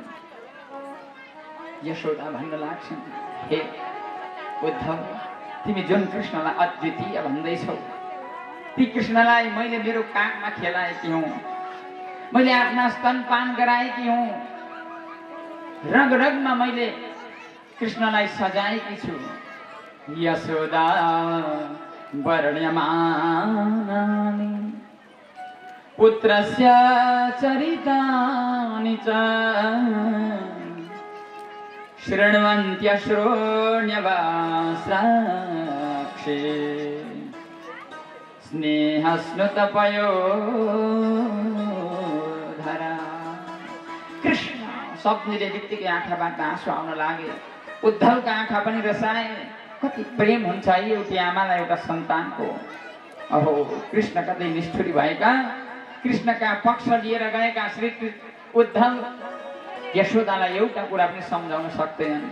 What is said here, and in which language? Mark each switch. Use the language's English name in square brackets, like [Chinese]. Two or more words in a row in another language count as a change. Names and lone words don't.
[Nepali] यशोदा भन्न लाग्छन् हे उद्धव तिमी जुन कृष्णलाई अद्वितीय भन्दैछौ ती कृष्णलाई मैले मेरो काखमा खेलाएकी हुँ। मैले आफ्ना स्तनपान गराएकी हुँ। रग रगमा मैले कृष्णलाई सजाएकी छु। [Sanskrit] यशोदा वर्ण्यमानानि पुत्रस्य चरितानि च शृण्वन्त्यश्रोण्यवासाक्षी स्नेहस्नुतपयोधरा। [Nepali] कृष्ण शब्दले बित्तिकै आँखाबाट आँसु आउन लागे। उद्धवका आँखा पनि रसाए। कति प्रेम हुन्छ एउटी आमालाई एउटा सन्तानको। अहो कृष्ण कतै निष्ठुरी भएका। कृष्णका पक्ष लिएर गएका श्री उद्धव यशोदालाई एउटा कुरा पनि सम्झाउन सक्दैनन्।